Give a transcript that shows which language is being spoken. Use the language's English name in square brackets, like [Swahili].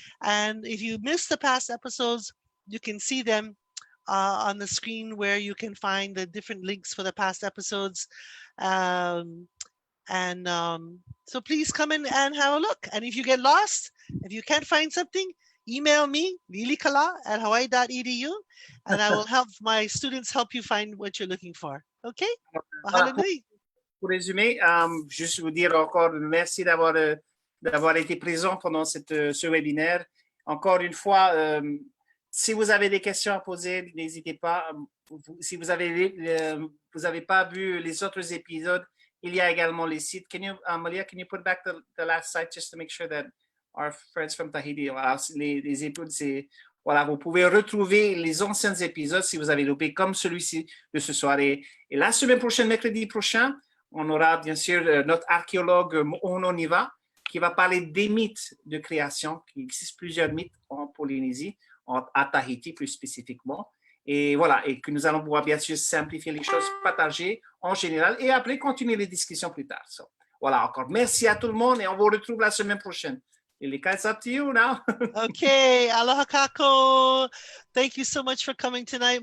[English] And if you missed the past episodes, you can see them on the screen where you can find the different links for the past episodes. So please come in and have a look. And if you get lost, if you can't find something, email me, Lilikalā @hawaii.edu, and I will help my students help you find what you're looking for. Okay? [French] Pour résumer, juste vous dire encore merci d'avoir été présent pendant ce webinaire. Encore une fois, si vous avez des questions à poser, n'hésitez pas. Si vous avez pas vu les autres épisodes, il y a également les sites. [English] Malia, can you put back the last site just to make sure that our friends from Tahiti, [French] voilà, les épisodes, c'est voilà, vous pouvez retrouver les anciens épisodes si vous avez loupé comme celui-ci de ce soir. Et la semaine prochaine, mercredi prochain, on aura bien sûr notre archéologue Mo'onaniva qui va parler des mythes de création. Il existe plusieurs mythes en Polynésie, à Tahiti plus spécifiquement. Et voilà, et que nous allons pouvoir bien sûr simplifier les choses, partager en général et après continuer les discussions plus tard. So, voilà, encore merci à tout le monde et on vous retrouve la semaine prochaine. [English] Lilikalā, it's up to you now. Okay, aloha kako. Thank you so much for coming tonight.